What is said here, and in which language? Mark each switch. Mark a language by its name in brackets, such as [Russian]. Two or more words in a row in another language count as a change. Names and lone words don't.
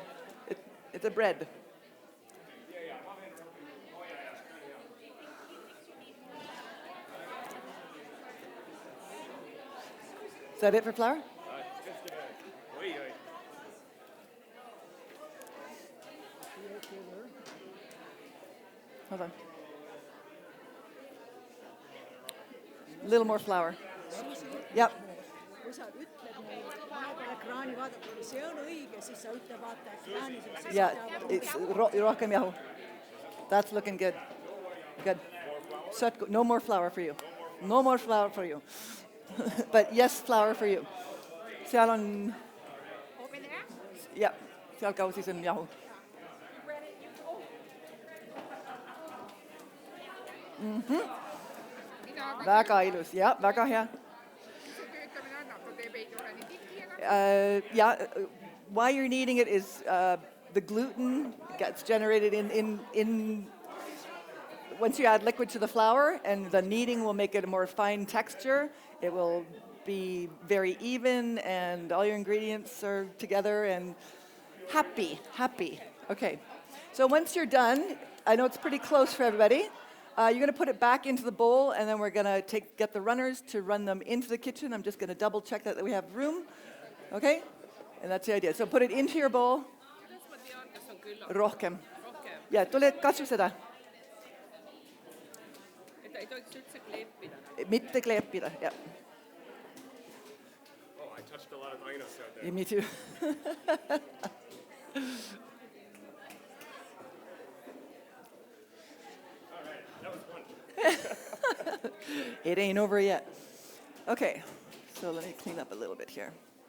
[English] It's a bread. Is that it for flour? Hold on. A little more flour. Yep. [Estonian] Kui sa ütled neile, et vahepeal ekraani vaadata, kui see on õige, siis sa ütle vaata ekraani. [English] Yeah, it's [Estonian] rohkem jahu. [English] That's looking good. Good. No more flour for you. No more flour for you. But yes, flour for you. [Estonian] Seal on, [English] Over there? yeah, [Estonian] seal kausis on jahu. Väga ilus, ja, väga hea. [English] Yeah, why you're kneading it is the gluten gets generated in once you add liquid to the flour, and the kneading will make it a more fine texture. It will be very even, and all your ingredients are together and happy. Okay, so once you're done, I know it's pretty close for everybody. You're going to put it back into the bowl, and then we're going to get the runners to run them into the kitchen. I'm just going to double check that we have room. Okay? And that's the idea. So put it into your bowl. [Estonian] Rohkem. Ja, tule katsu seda. Ei tohiks üldse kleepida. Mitte kleepida, [English] yeah. Oh, I touched a lot of dinos out there. Yeah, me too. All right, that was fun. It ain't over yet. Okay, so let me clean up a little bit here.